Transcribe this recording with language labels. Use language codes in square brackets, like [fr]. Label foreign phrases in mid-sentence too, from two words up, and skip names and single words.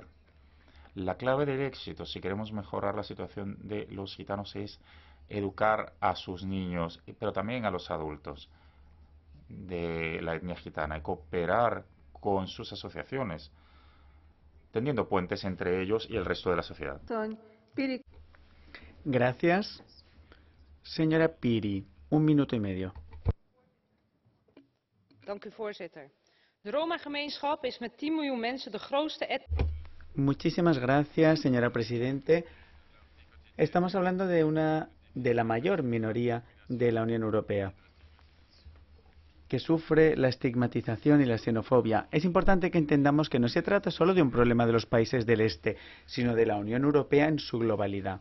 [es] La clave del éxito, si queremos mejorar la situación de los gitanos, es educar a sus niños, pero también a los adultos de la etnia gitana y cooperar con sus asociaciones, tendiendo puentes entre ellos y el resto de la sociedad. Gracias. Señora Piri, un minuto y medio. [nl] Voorzitter. De Roma-gemeenschap is met 10 miljoen mensen de grootste [es] Muchísimas gracias, señora Presidente. Estamos hablando de la mayor minoría de la Unión Europea, que sufre la estigmatización y la xenofobia. Es importante que entendamos que no se trata solo de un problema de los países del Este, sino de la Unión Europea en su globalidad.